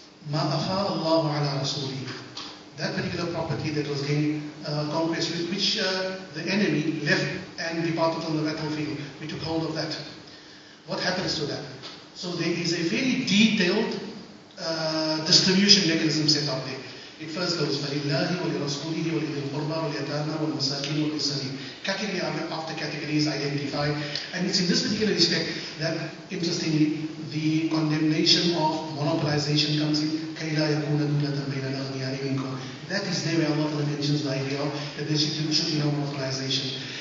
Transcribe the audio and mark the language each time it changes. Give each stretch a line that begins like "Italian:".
Arabic: ما أفاء الله على رسوله.
English: That particular property that was gained conquest, which the enemy left and departed on the battlefield, we took hold of that. What happens to that? So there is a very detailed distribution mechanism set up there. It first goes
Arabic: فَلِلَّهِ وَلِرَسُولِهِ وَلِذِي الْقُرْبَى وَالْيَتَامَى وَالْمَسَاكِينِ وَالْمُسْلِمِينَ.
English: Category after categories identified. And it's in this particular respect that, interestingly, the condemnation of monopolization comes in.
Arabic: كَيْ لَا يَكُونَ دُولَةً بَيْنَ الْأَغْنِيَاءِ مِنْكُمْ.
English: That is there where Allah mentions the idea of that there should be no monopolization.